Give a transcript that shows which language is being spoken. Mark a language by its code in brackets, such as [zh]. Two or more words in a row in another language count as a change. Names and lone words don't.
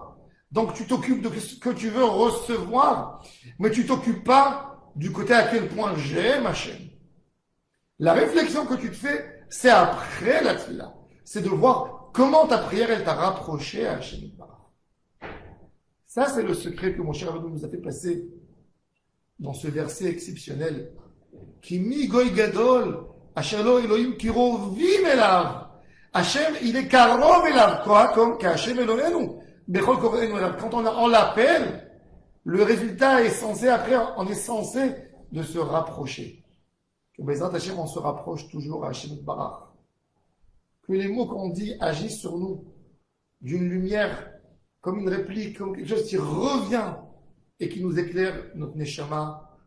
[fr] Donc tu t'occupes de ce que tu veux recevoir, mais tu t'occupes pas du côté à quel point j'aime Hachem. La réflexion que tu te fais, c'est après la tefila. C'est de voir comment ta prière, elle t'a rapproché à Hachem. Ça, c'est le secret que mon cher Rabbeinu nous a fait passer dans ce verset exceptionnel. [he] כי מי גוי גדול אשר לו אלהים קרובים אליו. [fr] Hachem, il est [he] קרוב אליו, [fr] quoi, comme qu' [he] השם אלהינו. [fr] Quand on l'appelle, le résultat est censé, après, on est censé de se rapprocher. Que [he] בעזרת השם, [fr] on se rapproche toujours à [he] השם ברוך. [fr] Que les mots qu'on dit agissent sur nous d'une lumière, comme une réplique, comme quelque chose qui revient et qui nous éclaire notre neshama.